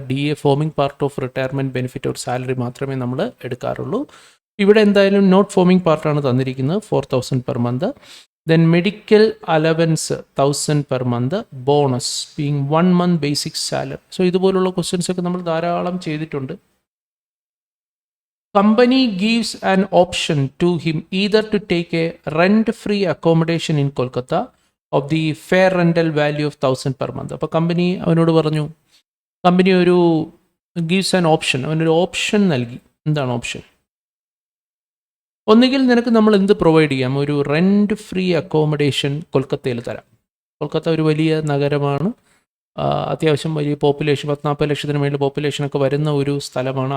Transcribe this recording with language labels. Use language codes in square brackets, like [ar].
[en] D A forming part of retirement benefit or salary [ml] മാത്രമേ നമ്മൾ എടുക്കാറുള്ളൂ. ഇവിടെ എന്തായാലും നോട്ട് ഫോമിംഗ് പാർട്ടാണ് തന്നിരിക്കുന്നത്, 4,000 per month. [en] Then medical allowance 1,000 per month, bonus being 1 month basic salary. [ml] So ഇതുപോലുള്ള questions ഒക്കെ നമ്മൾ ധാരാളം ചെയ്തിട്ടുണ്ട്. [en] Company gives an option to him either to take a rent-free accommodation in Kolkata of the fair rental value of 1,000 per month. [ml] അപ്പോൾ company അവനോട് പറഞ്ഞു, company ഒരു gives an option, അവനൊരു ഓപ്ഷൻ നൽകി. എന്താണ് ഓപ്ഷൻ? ഒന്നുകിൽ നിനക്ക് നമ്മൾ എന്ത് പ്രൊവൈഡ് ചെയ്യാം, ഒരു റെൻറ്റ് ഫ്രീ അക്കോമഡേഷൻ കൊൽക്കത്തയിൽ തരാം. കൊൽക്കത്ത ഒരു വലിയ നഗരമാണ്, അത്യാവശ്യം വലിയ പോപ്പുലേഷൻ, 40-40 ലക്ഷത്തിന് മേളിൽ പോപ്പുലേഷനൊക്കെ വരുന്ന ഒരു സ്ഥലമാണ്.